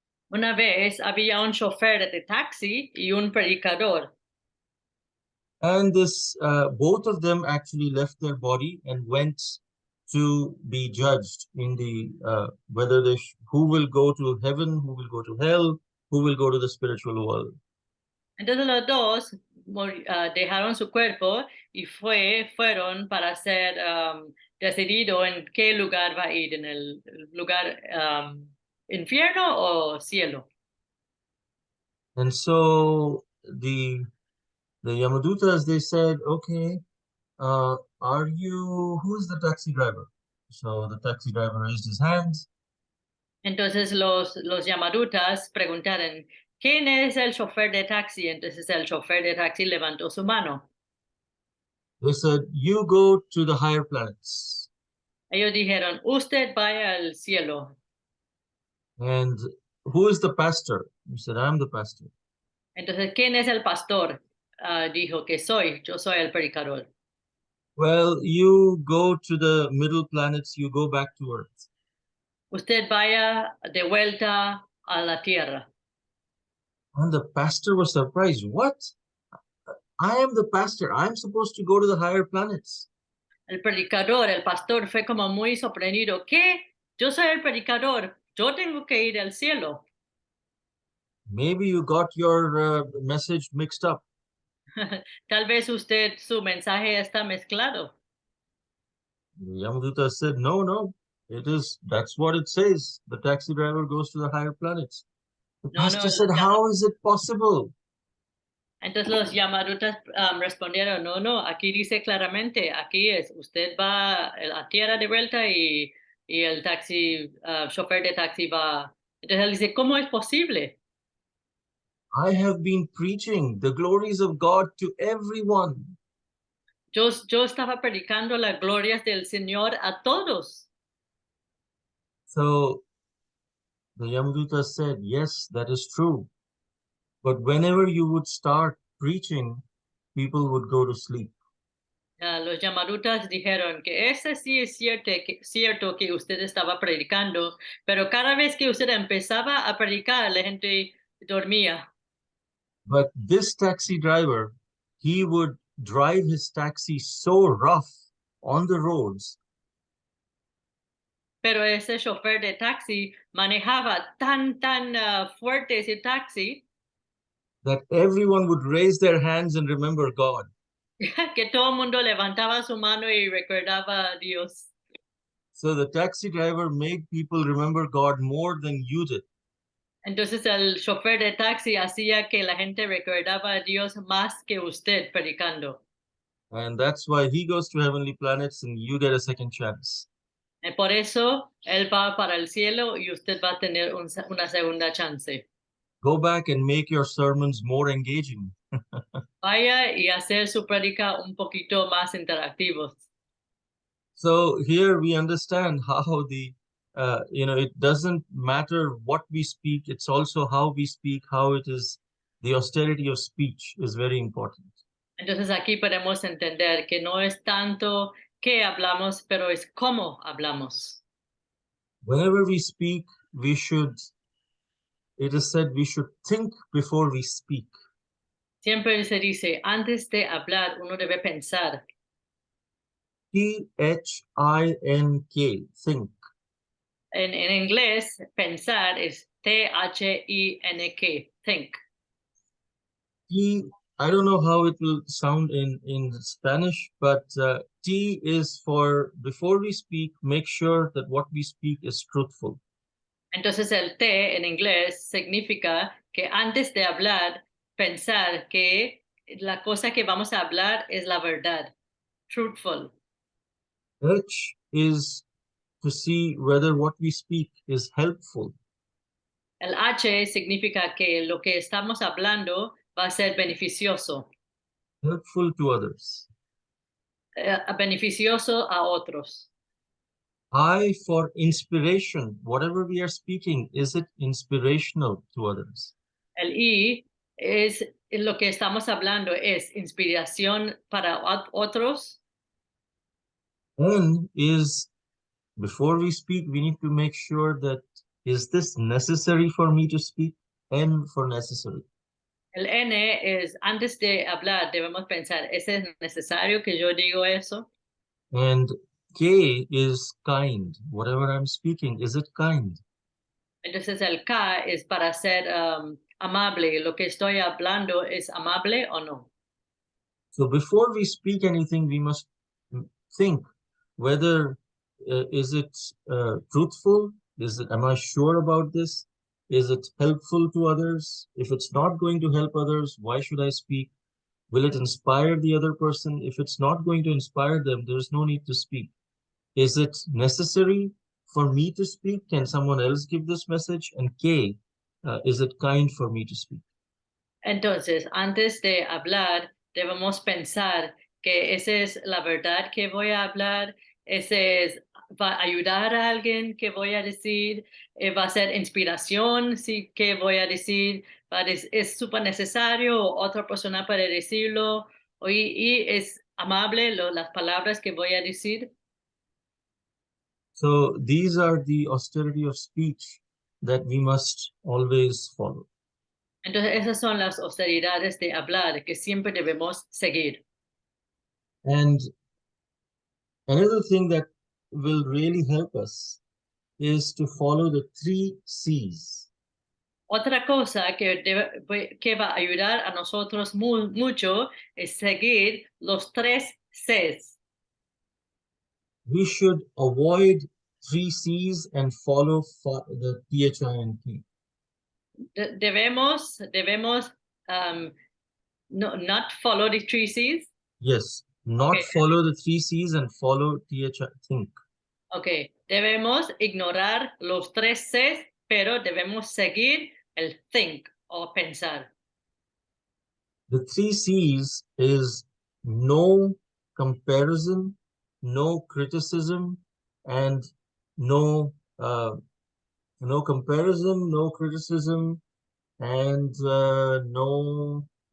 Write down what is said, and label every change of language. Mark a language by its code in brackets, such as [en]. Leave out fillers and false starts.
[es] Una vez había un chofer de taxi y un predicador. [en] And this, both of them actually left their body and went to be judged in the whether they who will go to heaven, who will go to hell, who will go to the spiritual world. [es] Entonces los dos dejaron su cuerpo y fueron para ser decidido en qué lugar va a ir, en el lugar infierno o cielo. [en] And so the Yamadutas, they said, okay, who's the taxi driver? So the taxi driver raised his hands. [es] Entonces los Yamarutas preguntaron, ¿quién es el chofer de taxi? Entonces el chofer de taxi levantó su mano. [en] They said, you go to the higher planets. [es] Ellos dijeron, usted vaya al cielo. [en] And who is the pastor? He said, I'm the pastor. [es] Entonces, ¿quién es el pastor? Dijo que yo soy el predicador. [en] Well, you go to the middle planets, you go back to Earth. [es] Usted vaya de vuelta a la tierra. [en] And the pastor was surprised. What? I am the pastor. I'm supposed to go to the higher planets. [es] El predicador, el pastor, fue como muy sorprendido. ¿Qué? Yo soy el predicador. Yo tengo que ir al cielo. [en] Maybe you got your message mixed up. [es] Tal vez su mensaje está mezclado. [en] The Yamaduta said, no, that's what it says. The taxi driver goes to the higher planets. The pastor said, how is it possible? [es] Entonces los Yamarutas respondieron, no, aquí dice claramente, aquí es, usted va a la tierra de vuelta y el chofer de taxi va. Entonces él dice, ¿cómo es posible? [en] I have been preaching the glories of God to everyone. [es] Yo estaba predicando las glorias del Señor a todos. [en] So the Yamaduta said, yes, that is true. But whenever you would start preaching, people would go to sleep. [es] Los Yamarutas dijeron que ese sí es cierto que usted estaba predicando, pero cada vez que usted empezaba a predicar, la gente dormía. [en] But this taxi driver, he would drive his taxi so rough on the roads. [es] Pero ese chofer de taxi manejaba tan fuerte ese taxi [en] that everyone would raise their hands and remember God. [es] que todo el mundo levantaba su mano y recordaba a Dios. [en] So the taxi driver made people remember God more than you did. [es] Entonces el chofer de taxi hacía que la gente recordaba a Dios más que usted predicando. [en] And that's why he goes to heavenly planets and you get a second chance. [es] Y por eso él va para el cielo y usted va a tener una segunda chance. [en] Go back and make your sermons more engaging. [es] Vaya y hacer su predica un poquito más interactivos. [en] So here we understand how it doesn't matter what we speak, it's also how we speak, how it is the austerity of speech is very important. [es] Entonces aquí podemos entender que no es tanto qué hablamos, pero es cómo hablamos. [en] Whenever we speak, it is said we should think before we speak. [es] Siempre se dice, antes de hablar, uno debe pensar. [en] T-H-I-N-K, think. [es] En inglés, pensar es T-H-I-N-K, think. [en] I don't know how it will sound in Spanish, but T is for before we speak, make sure that what we speak is truthful. [es] Entonces el T en inglés significa que antes de hablar, pensar que la cosa que vamos a hablar es la verdad, truthful. [en] H is to see whether what we speak is helpful. [es] El H significa que lo que estamos hablando va a ser beneficioso, [en] Helpful to others. [es] beneficioso a otros. [en] I for inspiration. Whatever we are speaking, is it inspirational to others? [es] El I es lo que estamos hablando, es inspiración para otros. [en] N is before we speak, we need to make sure that is this necessary for me to speak? N for necessary. [es] El N es antes de hablar, debemos pensar, ¿es necesario que yo digo eso? [en] And K is kind. Whatever I'm speaking, is it kind? [es] Entonces el K es para ser amable. ¿Lo que estoy hablando es amable o no? [en] So before we speak anything, we must think whether is it truthful? Am I sure about this? Is it helpful to others? If it's not going to help others, why should I speak? Will it inspire the other person? If it's not going to inspire them, there's no need to speak. Is it necessary for me to speak? Can someone else give this message? And K, is it kind for me to speak? [es] Entonces, antes de hablar, debemos pensar que esa es la verdad que voy a hablar, ese es, va a ayudar a alguien que voy a decir, va a ser inspiración, sí, que voy a decir, es súper necesario, otra persona para decirlo, y es amable las palabras que voy a decir. [en] So these are the austerity of speech that we must always follow. [es] Entonces, esas son las austeridades de hablar que siempre debemos seguir. [en] And another thing that will really help us is to follow the 3 C's. [es] Otra cosa que va a ayudar a nosotros mucho es seguir los 3 Cs. [en] We should avoid 3 C's and follow the THINK. [es] Debemos [en] not follow the 3 Cs. Yes, not Okay. follow the 3 C's and follow THINK. [es] Ok, debemos ignorar los 3 Cs, pero debemos seguir el think o pensar. [en] The 3 C's is no comparison, no criticism, and no comparison, no criticism, and no.